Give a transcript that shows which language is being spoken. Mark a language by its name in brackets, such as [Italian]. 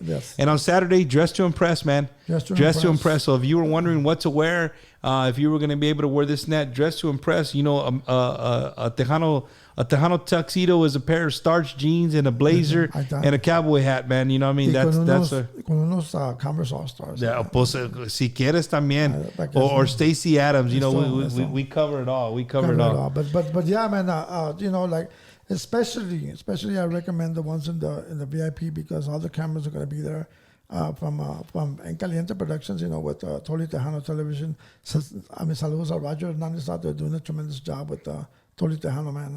[English] Yes. And on Saturday, dress to impress, man. Dress to impress. impress. So if you were wondering what to wear, if you were going to be able to wear this and that, dress to impress. You know, a Tejano tuxedo is a pair of starched jeans and a blazer [Spanish] Ahí está. [English] and a cowboy hat, man. You know what I mean? [Spanish] Y [English] That's [Spanish] con unos Converse All Stars. [English] yeah, [Spanish] pues, si quieres también, para que [English] or [Spanish] sí. [English] Stacey Adams. You know, [Spanish] Eso. [English] we cover it all. We cover Cover it all. all. But yeah, man. You know, like especially I recommend the ones in the VIP because all the cameras are going to be there. From En Caliente Productions, you know, with Totally Tejano Television. I mean, [Spanish] saludos a [English] Roger Hernandez out there doing a tremendous job with Totally Tejano, man.